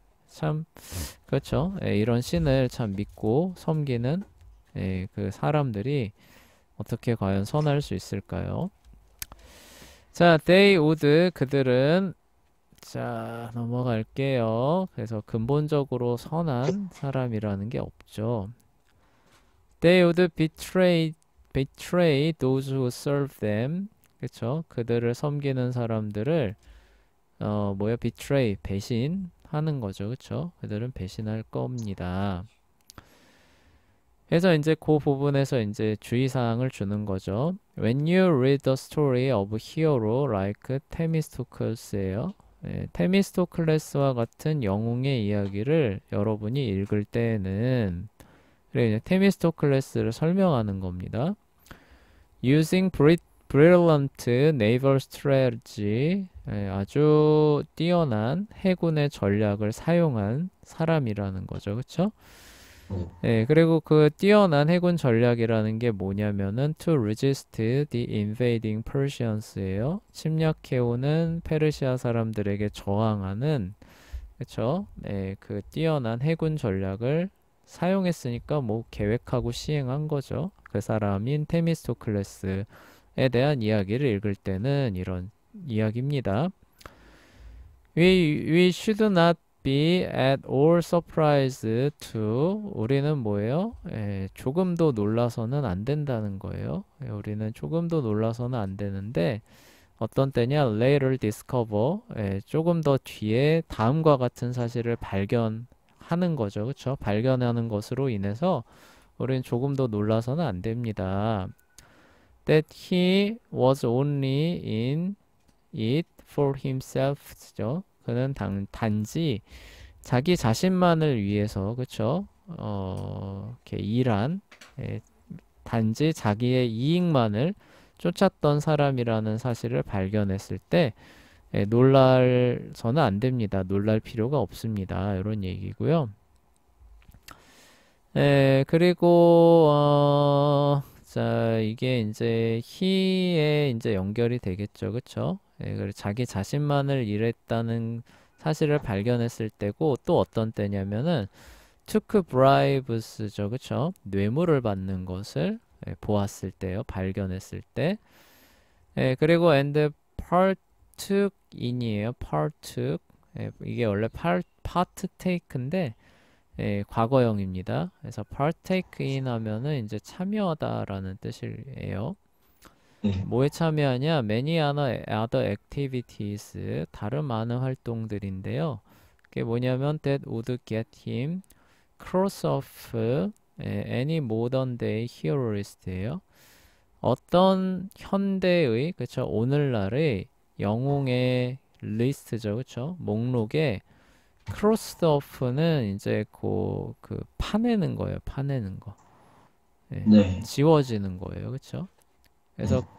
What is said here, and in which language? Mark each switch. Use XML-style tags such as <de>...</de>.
<ko>참 그렇죠. 이런 신을 참 믿고 섬기는 그 사람들이 어떻게 과연 선할 수 있을까요? 자,</ko> <en>they would</en> <ko>그들은 자, 넘어갈게요. 그래서 근본적으로 선한 사람이라는 게 없죠.</ko> <en>They would betray those who serve them.</en> <ko>그쵸? 그들을 섬기는 사람들을 뭐야? betray, 배신하는 거죠. 그쵸? 그들은 배신할 겁니다. 그래서 이제 그 부분에서 이제 주의사항을 주는 거죠.</ko> <en>When you read the story of a hero like 테미스토클스예요.</en> <ko>테미스토클레스와 같은 영웅의 이야기를 여러분이 읽을 때에는 그래 이제 테미스토클레스를 설명하는 겁니다.</ko> <en>Using brilliant naval strategy,</en> <ko>아주 뛰어난 해군의 전략을 사용한 사람이라는 거죠, 그렇죠? 그리고 그 뛰어난 해군 전략이라는 게 뭐냐면은</ko> <en>to resist the invading Persians</en> <ko>예요. 침략해오는 페르시아 사람들에게 저항하는, 그쵸? 그 뛰어난 해군 전략을 사용했으니까 뭐 계획하고 시행한 거죠. 그 사람인 테미스토클레스에 대한 이야기를 읽을 때는 이런 이야기입니다.</ko> <en>We should not be at all surprised to</en> <ko>우리는 뭐예요? 조금도 놀라서는 안 된다는 거예요. 우리는 조금도 놀라서는 안 되는데 어떤 때냐?</ko> <en>later discover</en> <ko>조금 더 뒤에 다음과 같은 사실을 발견하는 거죠. 그렇죠? 발견하는 것으로 인해서 우리는 조금 더 놀라서는 안 됩니다.</ko> <en>That he was only in it for himself죠.</en> <ko>그는 단지 자기 자신만을 위해서 그쵸? 이렇게 일한 단지 자기의 이익만을 쫓았던 사람이라는 사실을 발견했을 때 놀랄서는 안 됩니다. 놀랄 필요가 없습니다. 이런 얘기고요. 그리고 자 이게 이제 he에 이제 연결이 되겠죠, 그쵸? 그리고 자기 자신만을 일했다는 사실을 발견했을 때고 또 어떤 때냐면은</ko> <en>took bribes</en> <ko>죠, 그쵸? 뇌물을 받는 것을 보았을 때요, 발견했을 때. 그리고</ko> <en>and partook in이에요, partook.</en> <ko>이게 원래 partake인데 과거형입니다. 그래서 partake in 하면은 이제 참여하다라는 뜻이에요. 네. 뭐에 참여하냐?</ko> <en>many other activities,</en> <ko>다른 많은 활동들인데요. 그게 뭐냐면</ko> <en>that would get him cross off any modern day hero list예요.</en> <ko>어떤 현대의, 그쵸? 오늘날의 영웅의 리스트죠, 그쵸? 목록에 크로스 오프는 이제 그 파내는 거예요. 파내는 거. 네. 지워지는 거예요. 그쵸? 그래서 네.</ko>